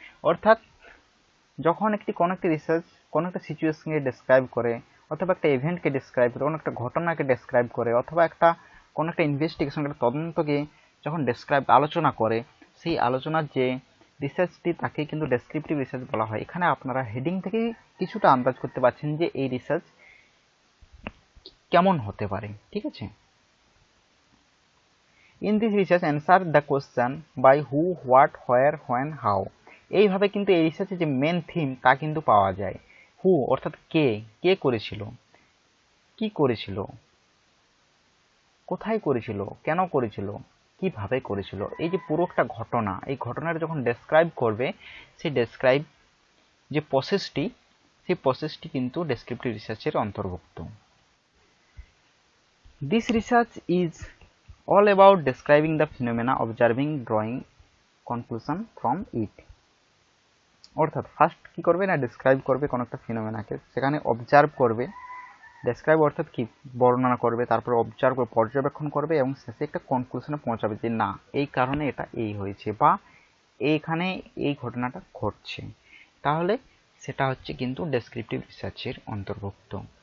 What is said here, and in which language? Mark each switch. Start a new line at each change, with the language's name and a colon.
Bangla: অর্থাৎ যখন কোনো একটা রিসার্চ কোনো একটা সিচুয়েশনকে ডেসক্রাইব করে, অথবা একটা ইভেন্টকে ডেসক্রাইব করে, কোনো একটা ঘটনাকে ডেসক্রাইব করে, অথবা কোনো একটা ইনভেস্টিগেশন, একটা তদন্তকে যখন আলোচনা করে, সেই আলোচনার যে রিসার্চটি তাকে কিন্তু ডেসক্রিপটিভ রিসার্চ বলা হয়। এখানে আপনারা হেডিং থেকে কিছুটা আন্দাজ করতে পারছেন যে এই রিসার্চ কেমন হতে পারে, ঠিক আছে।
English: In this research, answer the question by who, what, where, when, how.
Bangla: এইভাবে কিন্তু এই রিসার্চে যে মেন থিম তা কিন্তু পাওয়া যায়। হু অর্থাৎ কে, কে করেছিল, কি করেছিল, কোথায় করেছিল, কেন করেছিল, কিভাবে করেছিল, এই যে পুরো একটা ঘটনা, এই ঘটনাটা যখন ডেসক্রাইব করবে, সেই ডেসক্রাইব যে প্রসেসটি, সেই প্রসেসটি কিন্তু ডেসক্রিপটিভ রিসার্চের অন্তর্ভুক্ত।
English: This research is all about describing the phenomena, observing, drawing conclusion from it.
Bangla: অর্থাৎ ফার্স্ট কি করবে না, ডেসক্রাইব করবে কোনো একটা ফিনোমেনাকে, সেখানে অবজার্ভ করবে, ডেসক্রাইব অর্থাৎ কি বর্ণনা করবে, তারপরে অবজার্ভ করে পর্যবেক্ষণ করবে এবং শেষে একটা কনক্লুশনে পৌঁছাবে যে না এই কারণে এটা এই হয়েছে বা এইখানে এই ঘটনাটা ঘটছে, তাহলে সেটা হচ্ছে কিন্তু ডেসক্রিপটিভ রিসার্চের অন্তর্ভুক্ত।